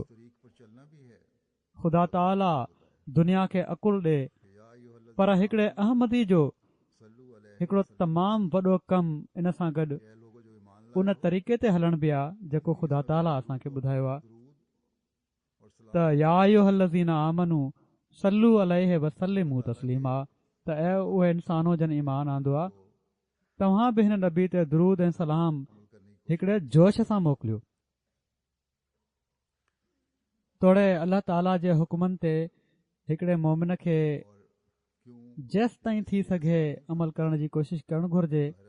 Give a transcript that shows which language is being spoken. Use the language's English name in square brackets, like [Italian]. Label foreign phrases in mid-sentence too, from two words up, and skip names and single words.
[Sindhi] ख़ुदा ताला दुनिया खे अकुल ॾे, पर हिकिड़े अहमदी जो हिकिड़ो तमामु वॾो कमु इन सां गॾु उन तरीक़े ते हलण बि आहे जेको ख़ुदा ताला असांखे ॿुधायो आहे त [Arabic] يا أيها الذين آمنوا صلوا عليه وسلموا تسليما, [Sindhi] त ऐं उहे इंसानो जन ईमान आंदो आहे, तव्हां बि हिन नबी ते दुरूद ऐं सलाम हिकिड़े जोश सां मोकिलियो। तोड़े अल्लाह ताला जे हुकमनि ते हिकिड़े मोमिन खे जेसि ताईं थी सघे अमल करण जी कोशिशि करणु घुर्जे।